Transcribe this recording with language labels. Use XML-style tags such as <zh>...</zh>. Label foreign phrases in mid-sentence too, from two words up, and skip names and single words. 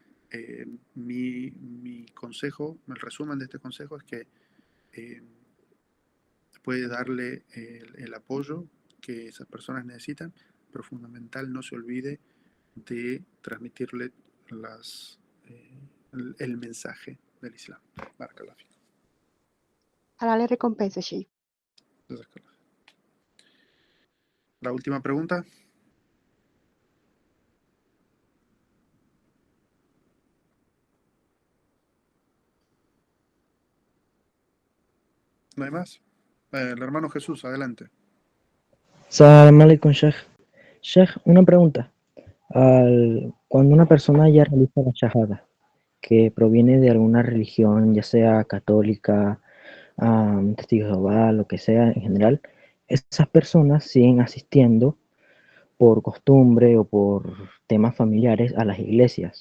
<es>Mi consejo, el resumen de este consejo es que puede darle el apoyo que esas personas necesitan, pero fundamental, no se olvide de transmitirle el mensaje del Islam.</es> <ar>بارك الله فيكم.</ar> <es>Ahora le recompensa, Sheikh. La última pregunta. ¿No hay más? El hermano Jesús, adelante.</es> <ar>سلام عليكم، شيخ. شيخ,</ar> <es>una pregunta. Cuando una persona ya realiza la shahada, que proviene de alguna religión, ya sea católica, testigo de Jehová, lo que sea en general, esas personas siguen asistiendo por costumbre o por temas familiares a las iglesias.</es>